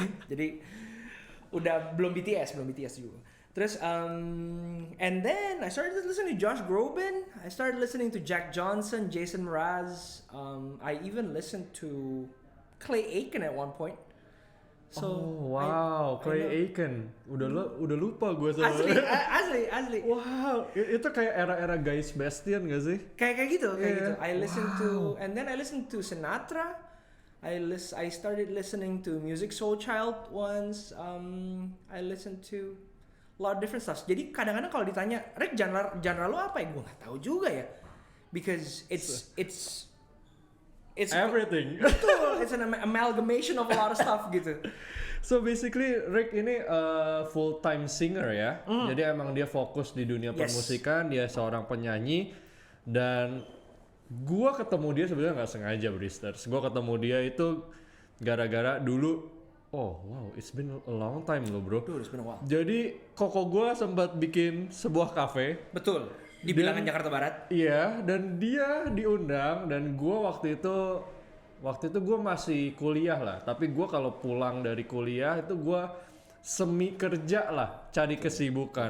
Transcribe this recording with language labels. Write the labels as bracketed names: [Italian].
[Indonesian] Jadi udah belum BTS juga. Terus [English] and then I started listening to Josh Groban. I started listening to Jack Johnson, Jason Mraz. I even listened to Clay Aiken at one point. So, [Indonesian] wow, Clay Aiken. Udah lupa gue sama. Asli. Wow, itu kayak era-era Guy Sebastian gak sih? Kayak gitu. [English] I listened to, and then I listened to Sinatra. I started listening to Music Soul Child once. I listened to a lot of different stuff. [Indonesian] Jadi kadang-kadang kalau ditanya, Rick, genre lo apa ya? Gue nggak tahu juga ya. [English] Because it's everything. [Indonesian] Betul, [English] it's an amalgamation of a lot of stuff [Indonesian] gitu. [English] So basically Rick [Indonesian] ini [English] full time singer ya. [Indonesian] Jadi emang dia fokus di dunia permusikan, dia seorang penyanyi, dan gua ketemu dia sebenarnya nggak sengaja, Bristers. Gua ketemu dia itu gara-gara dulu. [English] Oh wow, it's been a long time [Indonesian] loh bro. [English] Dude, it's been a while. [Indonesian] Jadi koko gua sempat bikin sebuah kafe. Betul. Di bilangan Jakarta Barat. Iya, dan dia diundang, dan gua waktu itu gue masih kuliah lah. Tapi gua kalau pulang dari kuliah itu gua semi kerja lah, cari kesibukan.